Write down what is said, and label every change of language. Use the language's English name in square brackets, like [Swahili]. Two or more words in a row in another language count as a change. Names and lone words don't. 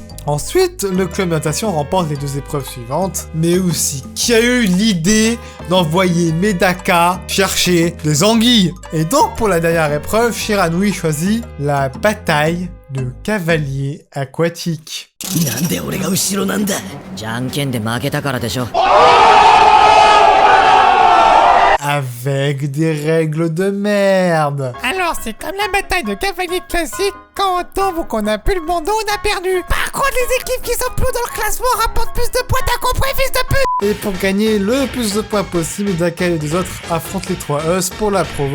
[French] Ensuite, le club de natation remporte les 2 épreuves suivantes. Mais aussi, qui a eu l'idée d'envoyer Medaka chercher des anguilles? Et donc, pour la dernière épreuve, Shiranui choisit la bataille de cavalier aquatique. [Japanese] なんで俺が後ろなんだ。じゃんけんで負けたからでしょ。 [French] Avec des règles de merde. Alors, c'est comme la bataille de cavalier classique. Quand on tombe ou qu'on a plus le bandeau, on a perdu. Par contre, les équipes qui sont plus haut dans le classement rapportent plus de points, t'as compris, fils de pute? Et pour gagner le plus de points possible, Medaka et les 2 autres affrontent les 3 Us pour la provoque.